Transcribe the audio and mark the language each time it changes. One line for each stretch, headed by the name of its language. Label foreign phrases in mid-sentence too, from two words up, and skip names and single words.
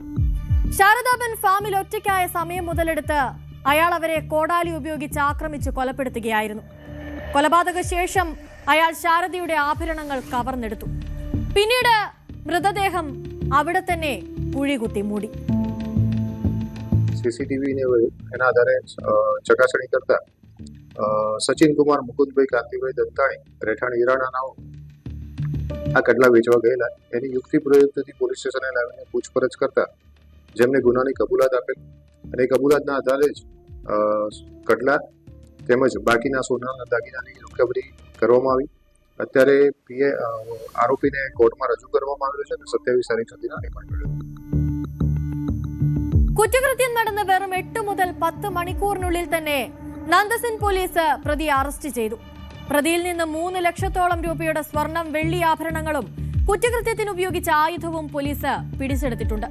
Malayalam: ശാരദാബെൻ ഫാമിൽ ഒറ്റയ്ക്കായ സമയം മുതലെടുത്ത് അയാൾ അവരെ കോടാലി ഉപയോഗിച്ച് ആക്രമിച്ച് കൊലപ്പെടുത്തുകയായിരുന്നു. കൊലപാതക ശേഷം അയാൾ ശാരദയുടെ ആഭരണങ്ങൾ കവർന്നെടുത്തു. പിന്നീട് മൃതദേഹം അവിടെ തന്നെ കുഴികുത്തി മൂടി.
Gujarati: CCTV એના આધારે ચકાસણી કરતા સચિન કુમાર મુકુંદભાઈ કાંતિભાઈ દંતાણી રહેઠાણ ઈરાનાઓ આ કડલા વેચવા ગયેલા એની યુક્તિ પ્રયુક્તથી પોલીસ સ્ટેશને લાવીને પૂછપરછ કરતા જેમને ગુનાની કબૂલાત આપેલ અને કબૂલાતના આધારે જ કડલા તેમજ બાકીના સોનાના દાગીનાની રિકવરી કરવામાં આવી. અત્યારે આરોપીને કોર્ટમાં રજૂ કરવામાં આવ્યો છે અને 27 તારીખ સુધીના રિમાન્ડ મેળવ્યો.
Malayalam: കുറ്റകൃത്യം നടന്ന വെറും 8 മുതൽ 10 മണിക്കൂറിനുള്ളിൽ തന്നെ നന്ദസൻ പോലീസ് പ്രതിയെ അറസ്റ്റ് ചെയ്തു. പ്രതിയിൽ നിന്ന് 3 ലക്ഷത്തോളം രൂപയുടെ സ്വർണം വെള്ളി ആഭരണങ്ങളും കുറ്റകൃത്യത്തിന് ഉപയോഗിച്ച ആയുധവും പോലീസ് പിടിച്ചെടുത്തിട്ടുണ്ട്.